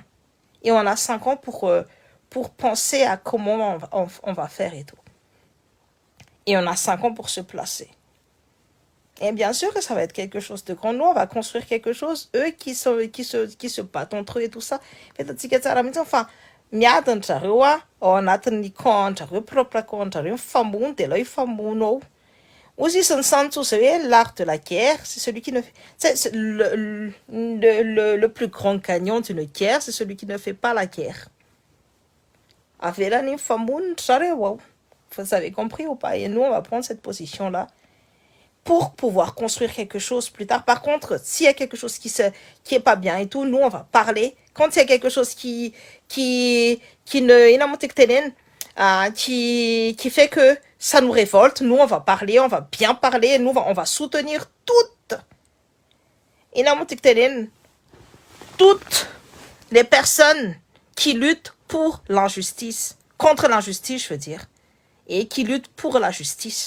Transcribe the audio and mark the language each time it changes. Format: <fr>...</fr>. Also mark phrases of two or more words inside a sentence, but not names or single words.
<fr>Et on a 5 ans pour penser à comment on va faire et tout. Et on a 5 ans pour se placer. Et bien sûr que ça va être quelque chose de grand. Nous, on va construire quelque chose. Eux qui se battent entre eux et tout ça. Enfin,</fr> <mg>miadana zareo a ao anatin'ny camp anjareo</mg> <fr>propre camp</fr> <mg>anjareo mifamono dia ilay mifamono ao. Ozy isan'ny</mg> <fr>santos l'art de la guerre, c'est celui qui ne fait... C'est le plus grand gagnant d'une guerre, c'est celui qui ne fait pas la guerre.</fr> <mg>Avelany mifamono zareo ao.</mg> <fr>Vous avez compris ou pas? Et nous, on va prendre cette position-là pour pouvoir construire quelque chose plus tard. Par contre, s'il y a quelque chose qui est pas bien et tout, nous, on va parler. Quand il y a quelque chose qui fait que ça nous révolte, nous, on va parler, on va bien parler, nous, on va soutenir toutes les personnes qui luttent pour l'injustice, contre l'injustice, je veux dire, et qui luttent pour la justice.</fr>